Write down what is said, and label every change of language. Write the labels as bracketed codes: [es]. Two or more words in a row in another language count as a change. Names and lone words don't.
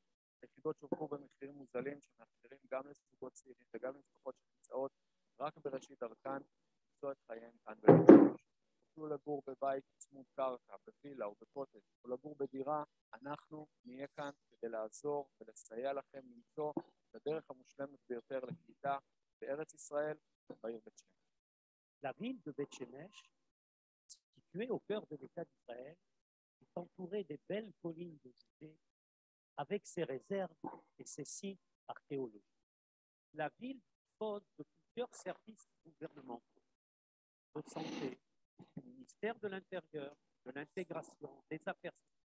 [he] יחידות שווקו במחירים מוזלים שמאפשרים גם לזוגות צעירים וגם למשפחות שנמצאות רק בראשית דרכן למצוא את חייהם כאן בבית שמש. תוכלו לגור בבית צמוד קרקע, בווילה או בקוטג' או לגור בדירה, אנחנו נהיה כאן כדי לעזור ולסייע לכם למצוא את הדרך המושלמת ביותר לקליטה בארץ ישראל, בעיר בית שמש. [fr] La ville de Beth-Shemesh, située au cœur de l'État d'Israël, est entourée des belles collines de Judée, avec ses réserves et ses sites archéologiques. La ville dispose de plusieurs services gouvernementaux, de santé, du ministère de l'Intérieur, de l'intégration, des affaires sociales.